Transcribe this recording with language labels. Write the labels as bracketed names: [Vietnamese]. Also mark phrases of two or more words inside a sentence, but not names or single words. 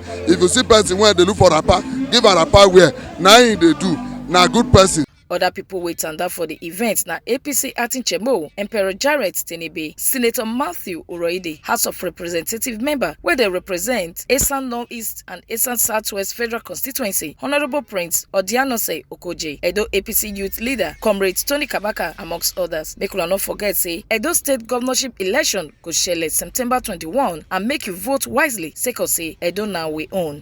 [Nigerian Pidgin] If you see person when they look for rapper, give her rapper wear. Now they do. Now good person. Other people wait and for the event na APC Acting Chemo, Emperor Jarrett Tenebe, Senator Matthew Uroide, House of Representative member, where they represent Esan Northeast and Esan Southwest Federal Constituency, Honorable Prince Odianose Okoje, Edo APC Youth Leader, Comrade Tony Kabaka, amongst others. Make una not forget say Edo State Governorship election go shele September 21 and make you vote wisely. Seko say Edo now we own.